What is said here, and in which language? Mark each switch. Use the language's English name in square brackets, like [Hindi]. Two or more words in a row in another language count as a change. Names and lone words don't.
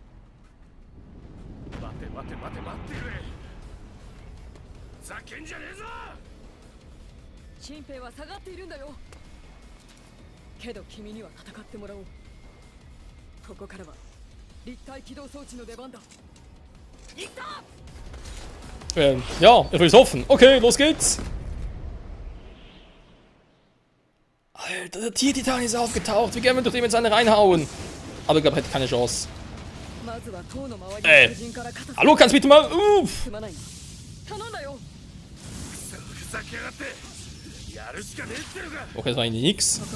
[Japanese] 待てくれ。ざけんじゃねえぞ。新兵は下がっているんだよ。けど君には戦ってもらおう。ここからは立体起動装置の出番だ。行った。 [German] Ja, ich will es hoffen. Okay, los geht's. Alter, der Tier-Titan ist aufgetaucht. Wie gerne wir durch den jetzt eine reinhauen. Aber ich glaube, er hätte keine Chance. Hallo, kannst du bitte mal... Okay, das war eigentlich nix.